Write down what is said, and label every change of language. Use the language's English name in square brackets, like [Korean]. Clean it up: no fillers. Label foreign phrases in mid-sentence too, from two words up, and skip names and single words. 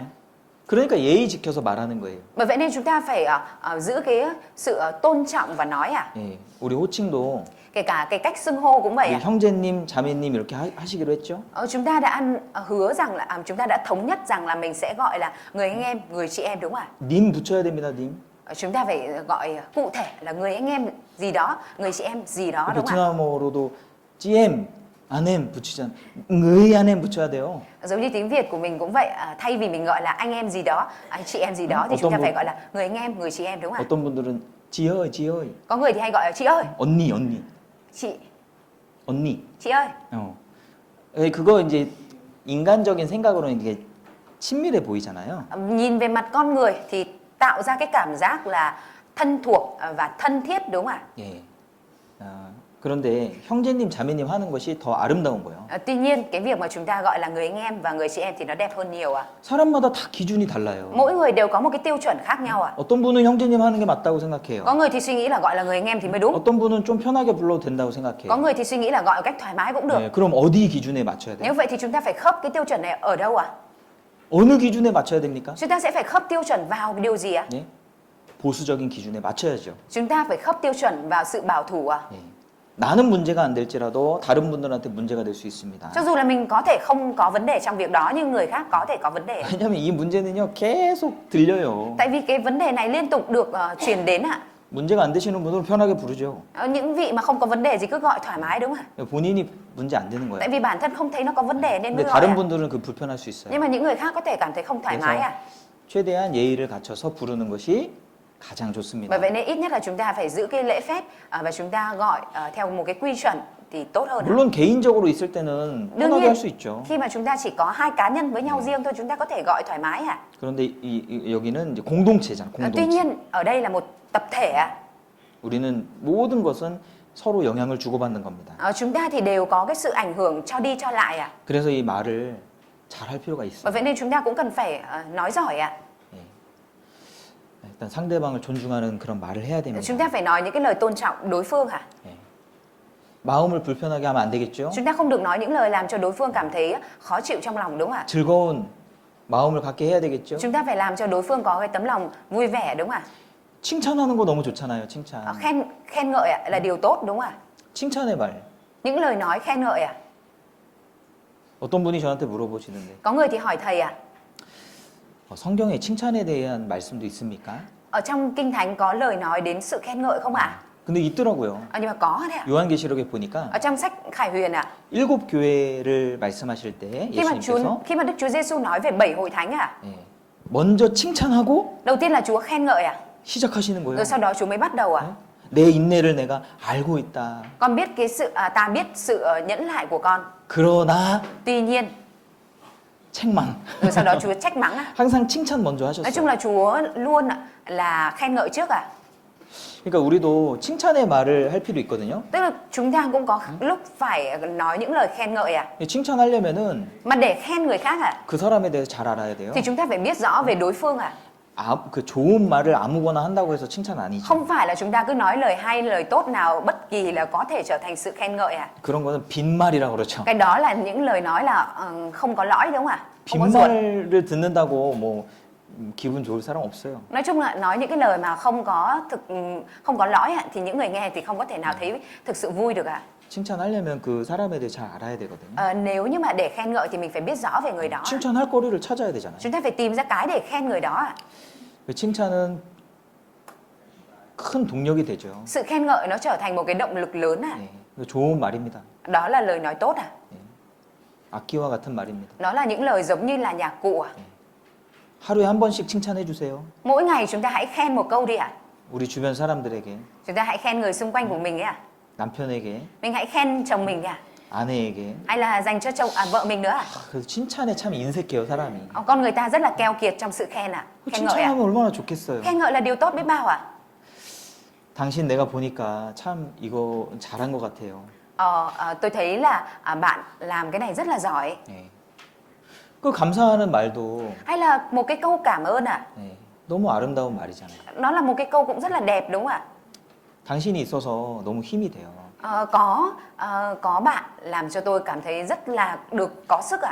[Korean] 그러니까 예의 지켜서 말하는 거예요. [Vietnamese] Bởi vậy nên chúng ta phải giữ cái sự tôn trọng và nói à? [Korean] 예, 우리 호칭도 [Vietnamese] Kể cả cái cách xưng hô cũng vậy [Korean] 우리 [Vietnamese] à? [Korean] 형제님, 자매님 이렇게 하시기로 했죠. [Vietnamese] Chúng ta đã hứa rằng là chúng ta đã thống nhất rằng là mình sẽ gọi là người anh em, người chị em đúng không ạ? [Korean] 님 붙여야 됩니다, 님. [Vietnamese] Chúng ta phải gọi cụ thể là người anh em gì đó, người chị em gì đó đúng không ạ? [Korean] 베트남어로도 찌엠, 아냄 붙이잖아. [Vietnamese] người anh em [Korean] 붙여야 돼요. [Vietnamese] Giống như tiếng Việt của mình cũng vậy, thay vì mình gọi là anh em gì đó, chị em gì đó thì chúng ta phải gọi là người anh em, người chị em đúng không ạ? [Korean] 어떤 분들은 [Vietnamese] chị ơi, chị ơi. Có người thì hay gọi là chị ơi, [Korean] 언니, 언니. [Vietnamese] chị ơi. [Korean] 그거 이제 인간적인 생각으로는 이게 친밀해 보이잖아요. [Vietnamese] Nhìn về mặt con người thì tạo ra cái cảm giác là thân thuộc và thân thiết đúng không ạ? [Korean] 예. 그런데 형제님, 자매님 하는 것이 더 아름다운 거예요. [Vietnamese] Tuy nhiên cái việc mà chúng ta gọi là người anh em và người chị em thì nó đẹp hơn nhiều ạ. [Korean] 사람마다 다 기준이 달라요. [Vietnamese] Mỗi người đều có một cái tiêu chuẩn khác nhau ạ. [Korean] 어떤 분은 형제님 하는 게 맞다고 생각해요. [Vietnamese] Có người thì suy nghĩ là gọi là người anh em thì mới đúng. [Korean] 어떤 분은 좀 편하게 불러도 된다고 생각해요. [Vietnamese] Có người thì suy nghĩ là gọi một cách thoải mái cũng được. [Korean] 네, 그럼 어디 기준에 맞춰야 돼요? [Vietnamese] Nếu vậy thì chúng ta phải khớp cái tiêu chuẩn này ở đâu ạ? [Korean] 어느 기준에 맞춰야 됩니까? [Vietnamese] Chúng ta sẽ phải khớp tiêu chuẩn vào điều gì ạ? [Korean] 네? 보수적인 기준에 맞춰야죠. [Vietnamese] Chúng ta phải khớp tiêu chuẩn vào sự bảo thủ ạ. [Korean] 네. 나는 문제가 안 될지라도 다른 분들한테 문제가 될 수 있습니다. [Vietnamese] Cho dù là mình có thể không có vấn đề trong việc đó nhưng người khác có thể có vấn đề. [Korean] 왜냐하면 이 문제는요 계속 들려요. [Vietnamese] Tại vì cái vấn đề này liên tục được truyền đến ạ. [Korean] 문제가 안 되시는 분들은 편하게 부르죠. [Vietnamese] Những vị mà không có vấn đề gì cứ gọi thoải mái đúng không ạ? [Korean] 본인이 문제 안 되는 거예요. [Vietnamese] Tại vì bản thân không thấy nó có vấn đề nên mới [Korean] 근데 [Vietnamese] gọi [Korean] 다른 [Vietnamese] ạ. [Korean] 분들은 그 불편할 수 있어요. [Vietnamese] Nhưng mà những người khác có thể cảm thấy không thoải mái ạ. [Korean] 최대한 예의를 갖춰서 부르는 것이 가장 좋습니다. [Vietnamese] Bởi vậy nên ít nhất là chúng ta phải giữ cái lễ phép và chúng ta gọi theo một cái quy chuẩn thì tốt hơn. [Korean] 물론 개인적으로 있을 때는 [Vietnamese] Đương [Korean] 편하게 [Vietnamese] nhiên [Korean] 할 수 있죠. [Vietnamese] khi mà chúng ta chỉ có hai cá nhân với nhau riêng thôi chúng ta có thể gọi thoải mái ạ. [Korean] 그런데 여기는 이제 공동체잖아. [Vietnamese] Tuy [Korean] 공동체. [Vietnamese] nhiên ở đây là một tập thể ạ. [Korean] 우리는 모든 것은 서로 영향을 주고받는 겁니다. [Vietnamese] Chúng ta thì đều có cái sự ảnh hưởng cho đi cho lại ạ. [Korean] 그래서 이 말을 잘 할 필요가 있어요. [Vietnamese] Bởi vậy nên chúng ta cũng cần phải nói giỏi ạ. [Korean] 일단 상대방을 존중하는 그런 말을 해야 됩니다. [Vietnamese] Chúng ta phải nói những cái lời tôn trọng đối phương ạ. [Korean] 마음을 불편하게 하면 안 되겠죠? [Vietnamese] Chúng ta không được nói những lời làm cho đối phương cảm thấy khó chịu trong lòng đúng không ạ? [Korean] 즐거운 마음을 갖게 해야 되겠죠? [Vietnamese] Chúng ta phải làm cho đối phương có cái tấm lòng vui vẻ đúng không ạ? [Korean] 칭찬하는 거 너무 좋잖아요. 칭찬. [Vietnamese] Khen ngợi ạ là điều tốt đúng không ạ? [Korean] 칭찬의 말. [Vietnamese] Những lời nói khen ngợi ạ. [Korean] 어떤 분이 저한테 물어보시는데 [Vietnamese] Có người thì hỏi thầy ạ. [Korean] 성경에 칭찬에 대한 말씀도 있습니까? [Vietnamese] Ở trong Kinh Thánh có lời nói đến sự khen ngợi không ạ? [Korean] 근데 있더라고요. [Vietnamese] Nhưng mà có đấy ạ. [Korean] 요한계시록에 보니까 [Vietnamese] Ở trong sách Khải Huyền ạ. [Korean] 7교회를 말씀하실 때 예수님께서 [Vietnamese] Khi mà Đức Chúa Giêsu nói về 7 hội thánh ạ. [Korean] 예, 먼저 칭찬하고 [Vietnamese] Đầu tiên là Chúa khen ngợi ạ. [Korean] 시작하시는 거예요. [Vietnamese] Rồi sau đó Chúa mới bắt đầu ạ. [Korean] 내 인내를 내가 알고 있다. [Vietnamese] Con biết ta biết sự nhẫn nại của con. [Korean] 그러나 [Vietnamese] Tuy nhiên, [Korean] 책망. [Vietnamese] rồi sau đó Chúa trách mắng ạ. [Korean] 항상 칭찬 먼저 [Vietnamese] Nói chung [Korean] 하셨어요. [Vietnamese] là Chúa luôn là khen ngợi trước ạ. [Korean] 그러니까 우리도 칭찬의 말을 할 필요 있거든요. [Vietnamese] Tức là chúng ta cũng có lúc phải nói những lời khen ngợi ạ. [Korean] 칭찬하려면은 [Vietnamese] Mà để khen người khác ạ, [Korean] 그 사람에 대해서 잘 알아야 돼요. [Vietnamese] thì chúng ta phải biết rõ về đối phương ạ. [Korean] 그 좋은 말을 아무거나 한다고 해서 칭찬 아니죠. [Vietnamese] Không phải là chúng ta cứ nói lời hay, lời tốt nào bất kỳ là có thể trở thành sự khen ngợi ạ. [Korean] 그런 거는 빈말이라고 그러죠. [Vietnamese] Cái đó là những lời nói là không có lõi đúng không ạ? Không có ruột. [Korean] 빈말을 듣는다고 뭐 기분 좋을 사람 없어요. [Vietnamese] Nói chung là nói những cái lời mà không có lõi ạ, thì những người nghe thì không có thể nào thấy thực sự vui được ạ. [Korean] 칭찬하려면 그 사람에 대해 잘 알아야 되거든요. [Vietnamese] Nếu như mà để khen ngợi thì mình phải biết rõ về người đó. [Korean] 칭찬할 거리를 찾아야 되잖아요. [Vietnamese] Chúng ta phải tìm ra cái để khen người đó ạ. [Korean] 그 칭찬은 큰 동력이 되죠. [Vietnamese] Sự khen ngợi nó trở thành một cái động lực lớn ạ. [Korean] 네, 좋은 말입니다. [Vietnamese] Đó là lời nói tốt ạ. [Korean] 악기와 같은 말입니다. [Vietnamese] Đó là những lời giống như là nhạc cụ ạ. [Korean] 하루에 한 번씩 칭찬해 주세요. [Vietnamese] Mỗi ngày chúng ta hãy khen một câu đi ạ. [Korean] 우리 주변 사람들에게, [Vietnamese] Chúng ta hãy khen người xung quanh của mình ấy ạ. [Korean] 남편에게, [Vietnamese] Mình hãy khen chồng mình ạ. [Korean] 아내에게. [Vietnamese] Hay là dành cho vợ mình nữa ạ. [Korean] 그 칭찬에 참 인색해요, 사람이. [Vietnamese] Con người ta rất là keo kiệt trong sự khen ạ. Khen ngợi ạ. [Korean] 칭찬하면 얼마나 좋겠어요. [Vietnamese] Khen ngợi là điều tốt biết bao ạ. [Korean] 당신 내가 보니까 참 이거 잘한 것 같아요. [Vietnamese] Tôi thấy là bạn làm cái này rất là giỏi. [Korean] 네. 그 감사하는 말도 [Vietnamese] Hay là một cái câu cảm ơn ạ. [Korean] 네, 너무 아름다운 말이잖아요. [Vietnamese] Nó là một cái câu cũng rất là đẹp đúng không ạ? [Korean] 당신이 있어서 너무 힘이 돼요. [Vietnamese] Có bạn làm cho tôi cảm thấy rất là được có sức ạ.